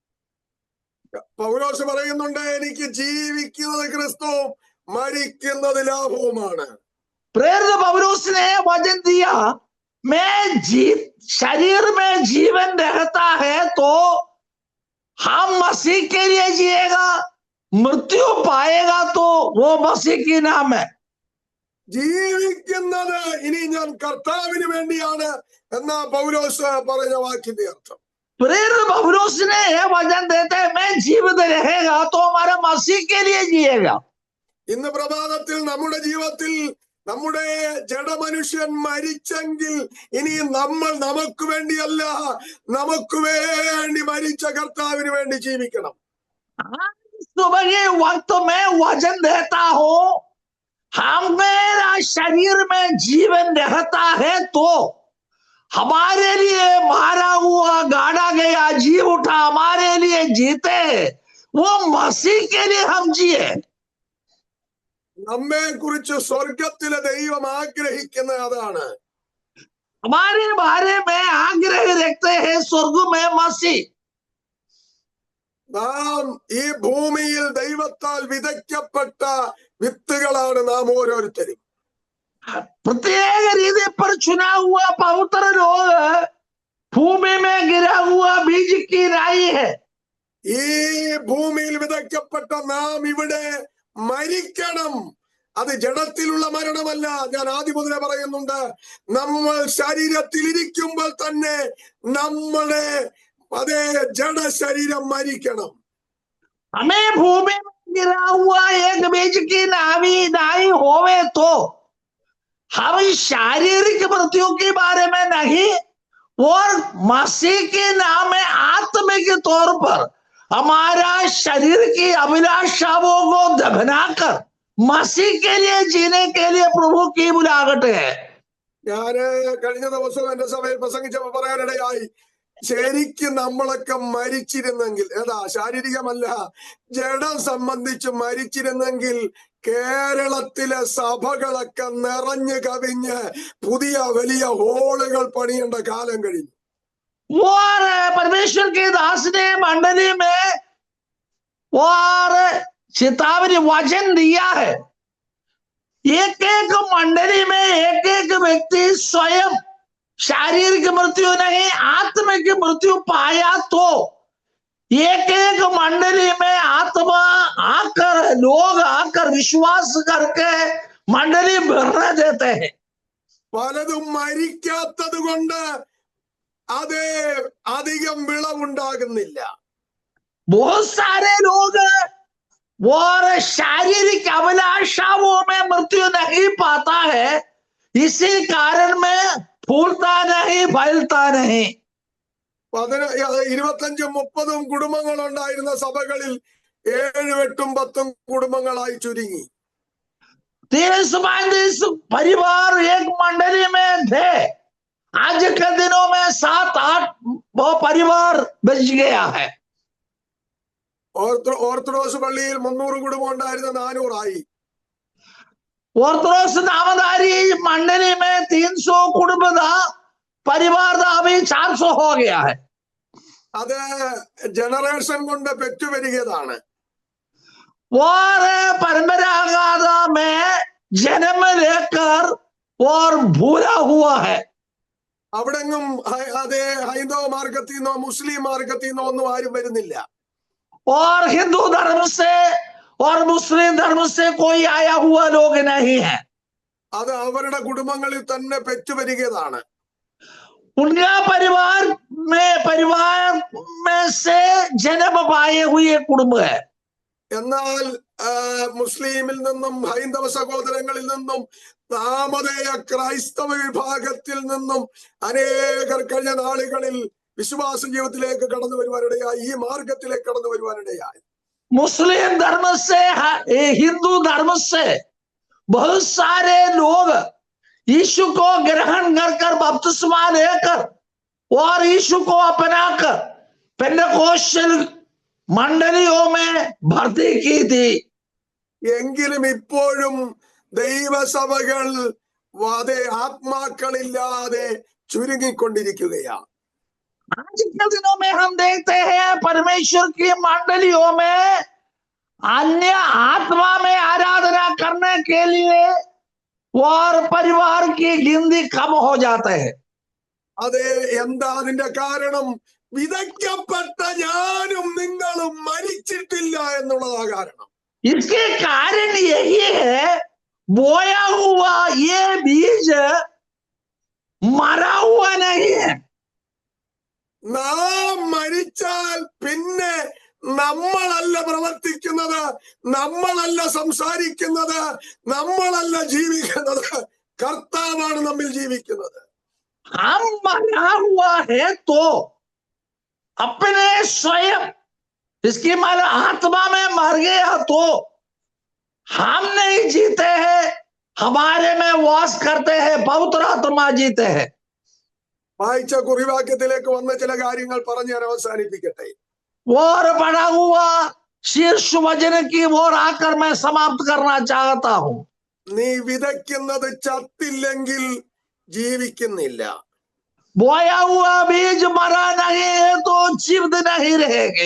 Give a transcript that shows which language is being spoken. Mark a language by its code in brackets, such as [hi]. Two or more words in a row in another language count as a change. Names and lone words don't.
[ml] പൗലോസ് പറയുന്നുണ്ട്, എനിക്ക് ജീവിക്കുന്നത് ക്രിസ്തു മരിക്കുന്നത് ലാഭവുമാണ്. [hi] प्रेरित पौलुस ने वचन दिया, मैं शरीर में जीवन रहता है तो हम मसीह के लिए जिएगा, मृत्यु पाएगा तो वो मसीह की नाम है. [ml] ജീവിക്കുന്നത് ഇനി ഞാൻ കർത്താവിന് വേണ്ടിയാണ് എന്നാ പൗലോസ് പറഞ്ഞ വാക്കിന്റെ അർത്ഥം. [hi] प्रेरित पौलुस ने यह वचन देते हैं, मैं जीवित रहेगा तो हमारा मसीह के लिए जिएगा. [ml] ഇന്ന് പ്രഭാതത്തിൽ നമ്മുടെ ജീവിതത്തിൽ നമ്മുടെ ജഡമനുഷ്യൻ മരിച്ചെങ്കിൽ ഇനി നമ്മൾ നമുക്ക് വേണ്ടിയല്ല നമുക്ക് വേണ്ടി മരിച്ച കർത്താവിന് വേണ്ടി ജീവിക്കണം. [hi] सुबह के वक्त में वचन देता हूं, हमारा शरीर में जीवन रहता है तो हमारे लिए मारा हुआ गाड़ा गया जीव उठा हमारे लिए जीते वो मसीह के लिए हम जिए. [ml] നമ്മെ കുറിച്ച് സ്വർഗത്തിലെ ദൈവം ആഗ്രഹിക്കുന്നത് അതാണ്. [hi] हमारे बारे में आग्रह रखते हैं स्वर्ग में मसीह. [ml] നാം ഈ ഭൂമിയിൽ ദൈവത്താൽ വിതയ്ക്കപ്പെട്ട വിത്തുകളാണ് നാം ഓരോരുത്തരും. [hi] प्रत्येक रीति पर चुना हुआ पवित्र लोग भूमि में गिरा हुआ बीज की राई है. [ml] ഈ ഭൂമിയിൽ വിതയ്ക്കപ്പെട്ട നാം ഇവിടെ മരിക്കണം. അത് ജഡത്തിലുള്ള മരണമല്ല. ഞാൻ ആദ്യം മുതലേ പറയുന്നുണ്ട്, നമ്മൾ ശരീരത്തിൽ ഇരിക്കുമ്പോൾ തന്നെ നമ്മുടെ അതേ ജഡ ശരീരം മരിക്കണം. [hi] हमें भूमि में गिरा हुआ एक बीज की नाई होवे तो हम शारीरिक मृत्यु के बारे में नहीं और मसीह के नाम में आत्मिक तौर पर हमारा शरीर की अभिलाषाओं को दबनाकर मसीह के लिए जीने के लिए प्रभु की बुलाहट है. [ml] ഞാന് കഴിഞ്ഞ ദിവസം എന്റെ സഭയിൽ പ്രസംഗിച്ചപ്പോ പറയാനിടയായി, ശരിക്കും നമ്മളൊക്കെ മരിച്ചിരുന്നെങ്കിൽ, ഏതാ ശാരീരികമല്ല ജഡം സംബന്ധിച്ച് മരിച്ചിരുന്നെങ്കിൽ കേരളത്തിലെ സഭകളൊക്കെ നിറഞ്ഞു കവിഞ്ഞ് പുതിയ വലിയ ഹോളുകൾ പണിയേണ്ട കാലം കഴിഞ്ഞു. [hi] और परमेश्वर के दास ने मंडली में और चेतावनी वचन दिया है. एक एक मंडली में एक एक व्यक्ति स्वयं शारीरिक मृत्यु नहीं आत्मिक मृत्यु पाया तो एक एक मंडली में आत्मा आकर लोग आकर विश्वास करके मंडली भरने देते हैं। [ml] പലതും മരിക്കാത്തത് കൊണ്ട് അത് അധികം വിളവുണ്ടാകുന്നില്ല. [hi] बहुत सारे लोग और शारीरिक अभिलाषाओं में मृत्यु नहीं पाता है, इसी कारण में फूलता नहीं, फैलता नहीं। [ml] 25-30 കുടുംബങ്ങൾ ഉണ്ടായിരുന്ന സഭകളിൽ 7-8-10 കുടുംബങ്ങളായി ചുരുങ്ങി. [hi] 30-35 परिवार एक मंडली में थे, आज के दिनों में 7-8 वो परिवार बच गया है। [ml] ഓർത്തഡോക്സ് പള്ളിയിൽ 300 കുടുംബം ഉണ്ടായിരുന്ന 400 ആയി. [hi] ऑर्थोडॉक्स नामधारी मंडली में 300 कुटुंब था, परिवार था, अभी 400 हो गया है। [ml] അത് ജനറേഷൻ കൊണ്ട് പെറ്റുവരികയാണ്. [hi] और परंपरागत में जन्म लेकर और भूला हुआ है। [ml] അവിടെങ്ങും അതേ ഹൈന്ദവ മാർഗത്തിൽ നിന്നോ മുസ്ലിം മാർഗത്തിൽ നിന്നോ ഒന്നും ആരും വരുന്നില്ല. [hi] और हिंदू धर्म से और मुस्लिम धर्म से कोई आया हुआ लोग नहीं है। [ml] അത് അവരുടെ കുടുംബങ്ങളിൽ തന്നെ പെറ്റുവരികയാണ്. [hi] उनका परिवार में से जन्म पाए हुए कुटुंब है। [ml] എന്നാൽ മുസ്ലിമിൽ നിന്നും ഹൈന്ദവ സഹോദരങ്ങളിൽ നിന്നും നാമധേയ ക്രൈസ്തവ വിഭാഗത്തിൽ നിന്നും അനേകർ കഴിഞ്ഞ നാളുകളിൽ വിശ്വാസ ജീവിതത്തിലേക്ക് കടന്നു വരുവാനിടയായി, ഈ മാർഗത്തിലേക്ക് കടന്നു വരുവാനിടയായി. [hi] मुस्लिम धर्म से, हिंदू धर्म से बहुत सारे लोग यीशु को ग्रहण कर बपतिस्मा लेकर और यीशु को अपनाकर पेंटेकोस्टल मंडलियों में भर्ती की थी। [ml] എങ്കിലും ഇപ്പോഴും ദൈവസഭകൾ ആത്മാക്കളില്ലാതെ ചുരുങ്ങിക്കൊണ്ടിരിക്കുകയാണ്. [hi] आज के दिनों में हम देखते हैं परमेश्वर की मंडलियों में अन्य आत्मा में आराधना करने के लिए और परिवार की गिनती कम हो जाते हैं। [ml] അതെ, എന്താ അതിന്റെ കാരണം? വിതയ്ക്കപ്പെട്ട ഞാനും നിങ്ങളും മരിച്ചിട്ടില്ല എന്നുള്ളതാ കാരണം. [hi] इसके कारण यही है, बोया हुआ ये बीज मरा हुआ नहीं है। [ml] നാം മരിച്ചാൽ പിന്നെ നമ്മളല്ല പ്രവർത്തിക്കുന്നത്, നമ്മളല്ല സംസാരിക്കുന്നത്, നമ്മളല്ല ജീവിക്കുന്നത്, കർത്താവാണ് നമ്മിൽ ജീവിക്കുന്നത്. [hi] हम मरा हुआ है तो अपने स्वयं, इसकी मान आत्मा में मर गया तो हम नहीं जीते हैं, हमारे में वास करते हैं पवित्र आत्मा जीते हैं। [ml] വായിച്ച കുറിവാക്യത്തിലേക്ക് വന്ന ചില കാര്യങ്ങൾ പറഞ്ഞ് ഞാൻ അവസാനിപ്പിക്കട്ടെ. [hi] और पढ़ा हुआ शीर्ष वचन की ओर आकर मैं समाप्त करना चाहता हूं। [ml] നീ വിതയ്ക്കുന്നത് ചത്തില്ലെങ്കിൽ ജീവിക്കുന്നില്ല. [hi] बोया हुआ बीज मरा नहीं है तो जीवित नहीं रहेंगे।